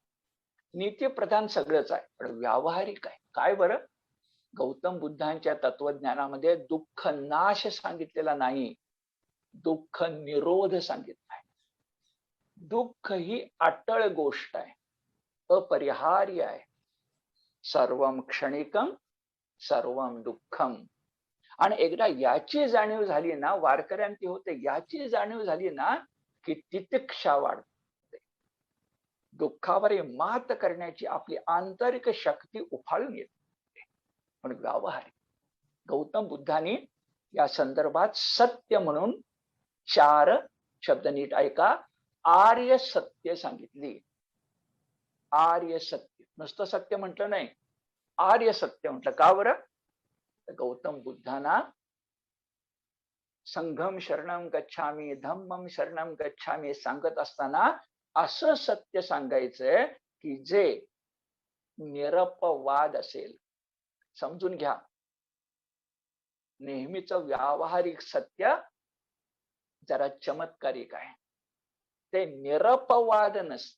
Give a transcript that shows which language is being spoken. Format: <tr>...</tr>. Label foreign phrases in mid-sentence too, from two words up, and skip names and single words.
<mr>नीतीप्रधान सगळंच आहे पण व्यावहारिक आहे. काय बरं? गौतम बुद्धांच्या तत्वज्ञानामध्ये दुःख नाश सांगितलेला नाही, दुःख निरोध सांगितला आहे. दुःख ही अटळ गोष्ट आहे, अपरिहार्य आहे.</mr> <sa>सर्वम क्षणिकम सर्वम दुःखम.</sa> <mr>आणि एकदा याची जाणीव झाली ना, वारकऱ्यांची होते, याची जाणीव झाली ना की तितिक्षा वाढते. दुःखावर मात करण्याची आपली आंतरिक शक्ती उफाळून येते. पण व्यावहारिक गौतम बुद्धांनी या संदर्भात सत्य म्हणून 4 शब्द नीट ऐका, आर्य सत्य सांगितली. आर्य सत्य, नुसतं सत्य म्हटलं नाही, आर्य सत्य म्हटलं. का बरं? गौतम बुद्धांना</mr> <pi>संघम शरणम गच्छामी धम्मम शरणम गच्छामी</pi> <mr>सांगत असताना असं सत्य सांगायचंय की जे निरपवाद असेल. समजून घ्या, नेहमीच व्यावहारिक सत्य जरा चमत्कारिक आहे. ते निरपवाद नसतं.</mr>